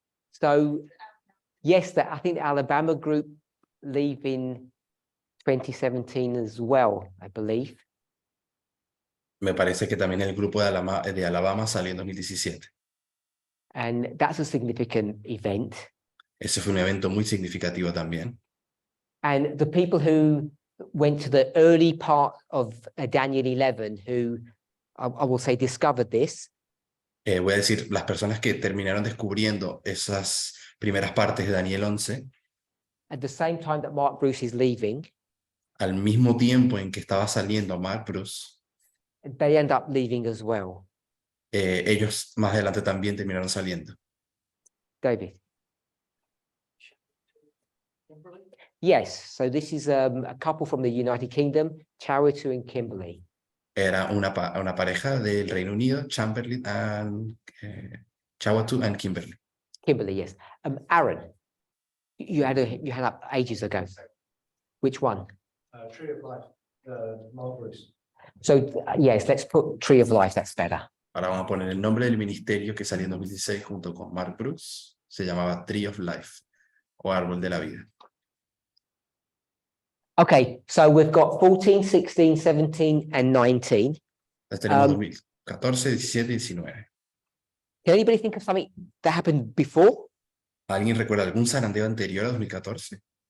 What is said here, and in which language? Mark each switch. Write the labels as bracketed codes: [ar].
[en] So yes, I think the Alabama group leave in 2017 as well, I believe. [es] Me parece que también el grupo de Alabama salió en 2017. [en] And that's a significant event. [es] Ese fue un evento muy significativo también. [en] And the people who went to the early part of Daniel 11, who I will say discovered this, [es] Voy a decir, las personas que terminaron descubriendo esas primeras partes de Daniel 11, [en] at the same time that Mark Bruce is leaving, [es] al mismo tiempo en que estaba saliendo Mark Bruce, [en] they end up leaving as well. [es] ellos más adelante también terminaron saliendo. [en] David. Yes, so this is a couple from the United Kingdom, Charitu and Kimberly. [es] Era una pareja del Reino Unido, Chamberlain and Chawatu and Kimberly. [en] Kimberly, yes. Aaron, you had up ages ago. Which one? Tree of Life, Mark Bruce. So yes, let's put Tree of Life. That's better. [es] Ahora vamos a poner el nombre del ministerio que salió en 2016 junto con Mark Bruce. Se llamaba Tree of Life o Árbol de la Vida. [en] Okay, so we've got 14, 16, 17, and 19. [es] Entonces tenemos 2014, 17 y 19. [en] Can anybody think of something that happened before? [es] ¿Alguien recuerda algún zarandeo anterior a 2014?